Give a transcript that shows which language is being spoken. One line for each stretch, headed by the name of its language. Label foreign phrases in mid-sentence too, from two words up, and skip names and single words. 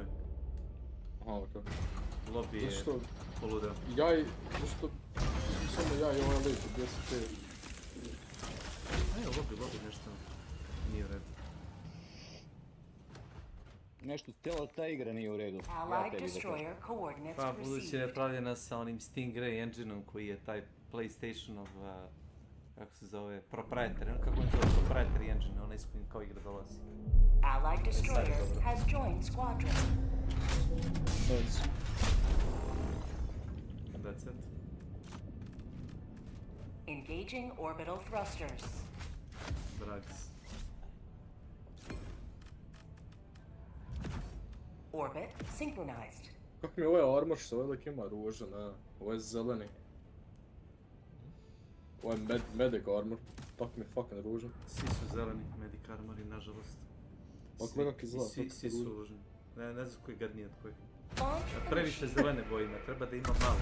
Bosnian: Aha, okej. Lobby je poludeo. Zašto... Samo ja i ovaj lik, gdje si ti? Evo, lobby nešto nije u redu. Nešto, cijela ta igra nije u redu.
English: Allied destroyer coordinates
Bosnian: Pa, budući
English: received.
Bosnian: je pravljena sa onim Stingray engine-om koji je taj PlayStation-ov, kako se zove, proprietary, kako on zove, proprietary engine, onaj s kojim kao igra dolazi.
English: Allied destroyer has joined squadron. That's it. Engaging orbital thrusters. Drags. Orbit synchronized.
Bosnian: Kako mi je ovaj armor što ovaj lik ima ružan, a? Ovo je zeleni. Ovo je medic armor. Tak mi je fucking ružan. Svi su zeleni medic armori, nažalost. Ovako nekak izgleda, Svi su ružni. Ne znam koji gadniji od koji. Previše zelene boje ima, treba da ima malo.